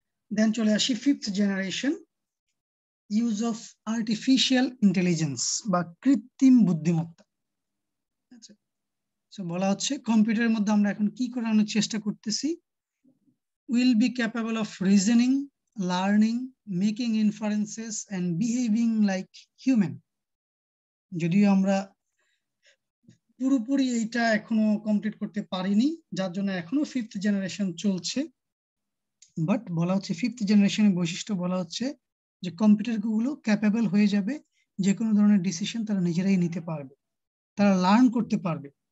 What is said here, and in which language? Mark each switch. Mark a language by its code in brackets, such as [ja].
[bn] দেন চলে আসি 5th generation, use of artificial intelligence বা কৃত্রিম বুদ্ধিমত্তা। বলা হচ্ছে কম্পিউটারের মধ্যে আমরা এখন কি করানোর চেষ্টা করতেছি? [en] will be capable of reasoning, learning, making inferences and behaving like human. [bn] যদিও আমরা পুরোপুরি এইটা এখনো কমপ্লিট করতে পারিনি, যার জন্য এখনো 5th জেনারেশন চলছে। বাট বলা হচ্ছে 5th জেনারেশনের বৈশিষ্ট্য বলা হচ্ছে যে কম্পিউটার গুলো ক্যাপেবল হয়ে যাবে, যে কোনো ধরনের ডিসিশন তারা নিজেরাই নিতে পারবে, তারা লার্ন করতে পারবে।